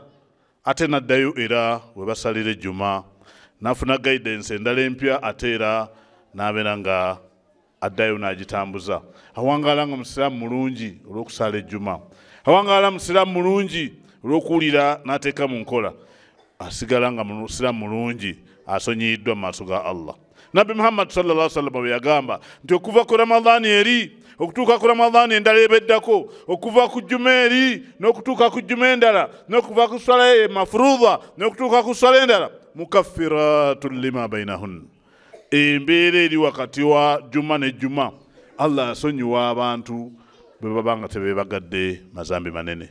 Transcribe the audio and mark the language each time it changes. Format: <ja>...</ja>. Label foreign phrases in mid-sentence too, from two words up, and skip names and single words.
<lg>Ate n'addayo era we basalira ejjuma, n'afuna guidance endala empya, ate era n'abeera nga addayo n'agitambuza. Awangaala nga musiraamu mulungi olw'okusala ejjuma, awangaala musiraamu mulungi olw'okuwulira n'ateeka mu nkola, asigala nga musiraamu mulungi asonyiyiddwa mu maaso ga Allah. Nabi Muhammad</lg> <ar>صلى الله عليه وسلم</ar> <lg>bwe yagamba nti okuva ku Ramadhaani eri okutuuka ku Ramadhaani endala ebeddako, okuva ku jjuma eri n'okutuuka ku jjuma endala, n'okuva ku swala mafurudha n'okutuuka ku swala endala,</lg> <ar>مكفرات لما بينهن,</ar> <lg>embeera eri wakati wa jjuma ne jjuma Allah asonyiwa abantu bwe babanga tebebagadde mazambi manene.</lg>